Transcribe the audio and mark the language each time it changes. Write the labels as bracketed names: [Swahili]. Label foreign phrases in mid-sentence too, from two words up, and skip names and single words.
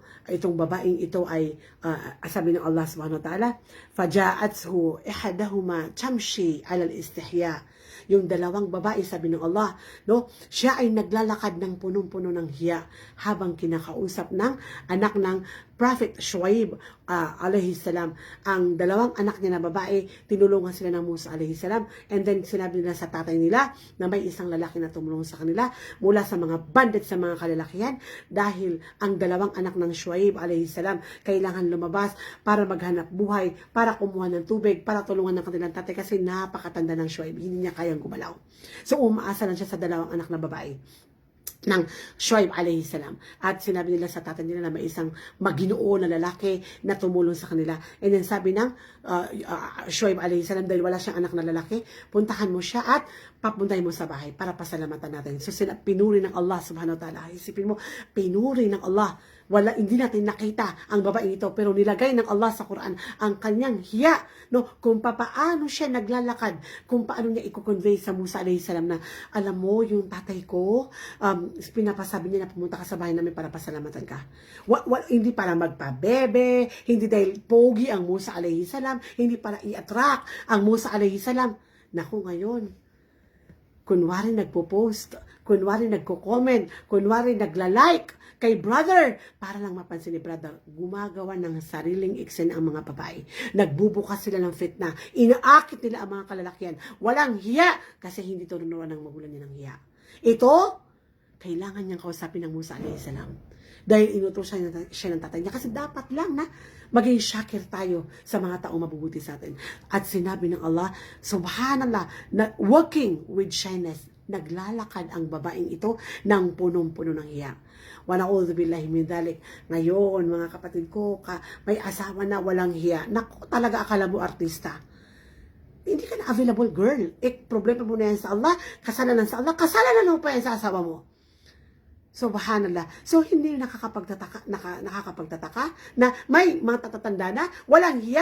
[Filipino] Itong babaeng ito ay sabi ng Allah [Arabic] سبحانه وتعالى, فجاءته إحداهما تمشي على استحياء. [Filipino] Yung dalawang babae, sabi ng Allah, no? Siya ay naglalakad ng punong-puno ng hiya habang kinakausap ng anak ng Prophet Shuaib [Arabic] عليه السلام. [Filipino] Ang dalawang anak niya na babae, tinulungan sila ng Musa [Arabic] عليه السلام, [English] and then [Filipino] sinabi nila sa tatay nila na may isang lalaki na tumulong sa kanila mula sa mga bandit sa mga kalalakihan, dahil ang dalawang anak ng Shuaib [Arabic] عليه السلام [Filipino] kailangan lumabas para maghanap buhay, para kumuha ng tubig, para tulungan ng kanilang tatay kasi napakatanda ng Shuaib, hindi niya kayang gumalaw. So umaasa lang siya sa dalawang anak na babae ng Shuaib [Arabic] عليه السلام. [Filipino] At sinabi nila sa tatay nila na may isang maginoo na lalaki na tumulong sa kanila. [English] And then [Filipino] sabi ng Shuaib [Arabic] عليه السلام, [Filipino] dahil wala siyang anak na lalaki, puntahan mo siya at papuntahin mo sa bahay para pasalamatan natin. So sila pinuri ng Allah [Arabic] سبحانه وتعالى. [Filipino] Isipin mo, pinuri ng Allah. Hindi natin nakita ang babae ito, pero nilagay ng Allah sa Quran ang kanyang hiya, no? Kung paano siya naglalakad, kung paano niya i-convey sa Musa [Arabic] عليه السلام [Filipino] na, alam mo, yung tatay ko, pinapasabi niya na pumunta ka sa bahay namin para pasalamatan ka. Hindi para magpabebe, hindi dahil pogi ang Musa [Arabic] عليه السلام, [Filipino] hindi para i-attract ang Musa [Arabic] عليه السلام. [Filipino] Naku, ngayon, kunwari nagpo-post, kunwari nagko-comment, kunwari nagla-like kay brother, para lang mapansin ni brother, gumagawa ng sariling iksen ang mga babae. Nagbubukas sila ng fitna, inaakit nila ang mga kalalakihan. Walang hiya, kasi hindi turunuan ng magulang niya ng hiya. Ito, kailangan niyang kausapin ng Musa [Arabic] عليه السلام. [Filipino] Dahil inutusan siya ng tatay niya, kasi dapat lang na maging syakir tayo sa mga taong mabubuti sa atin. At sinabi ng Allah, subhanallah, na [English] working with shyness, [Filipino] naglalakad ang babaeng ito ng punong-puno ng hiya. [Arabic] ونعوذ بالله من ذلك. [Filipino] Ngayon, mga kapatid ko, may asawa na walang hiya. Naku, talaga akala mo artista. Hindi ka na [English] available, girl. [Filipino] Problema mo na yan sa Allah, kasalanan sa Allah, kasalanan mo pa yan sa asawa mo. Subhanallah. So, hindi nakakapagtataka na may mga tatatanda na walang hiya.